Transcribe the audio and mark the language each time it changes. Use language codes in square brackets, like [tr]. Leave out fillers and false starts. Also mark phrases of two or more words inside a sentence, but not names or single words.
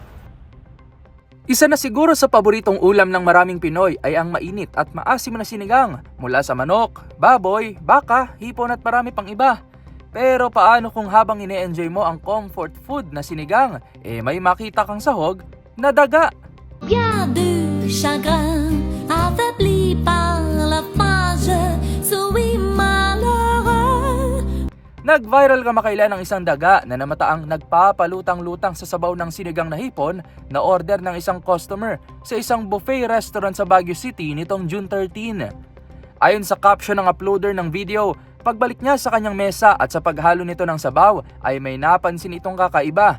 [tl] Isa na siguro sa paboritong ulam ng maraming Pinoy ay ang mainit at maasim na sinigang mula sa manok, baboy, baka, hipon at marami pang iba. Pero paano kung habang ine-enjoy mo ang [en] comfort food [tl] na sinigang, may makita kang sahog na daga? [fr] Bien du chagrin, affaibli par la page, suis malheureux. [tl] Nag-viral kamakailan ng isang daga na namataang nagpapalutang-lutang sa sabaw ng sinigang na hipon na order ng isang customer sa isang [en] buffet restaurant [tl] sa Baguio City nitong June 13. Ayon sa caption ng uploader ng video, pagbalik niya sa kanyang mesa at sa paghalo nito ng sabaw ay may napansin itong kakaiba.